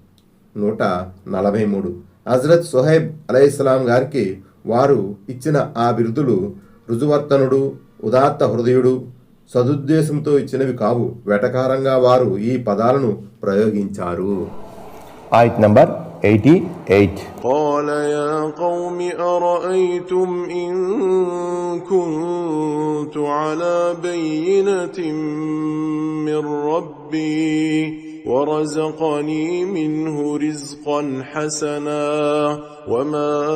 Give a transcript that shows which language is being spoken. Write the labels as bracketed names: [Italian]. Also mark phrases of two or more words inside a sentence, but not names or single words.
[Telugu] 143. హజరత్ సుహైబ్ అలైహిస్సలాం గారికి వారు ఇచ్చిన ఆ బిరుదులు రుజువర్తనుడు, ఉదాత్త హృదయుడు, సదుద్దేశంతో ఇచ్చినవి కావు. వెటకారంగా వారు ఈ పదాలను ప్రయోగించారు. ఆయత్ నంబర్ 88. [Arabic] قال يا قوم أرأيتم إن كنت على بينة من ربي ورزقني منه رزقا حسنا وما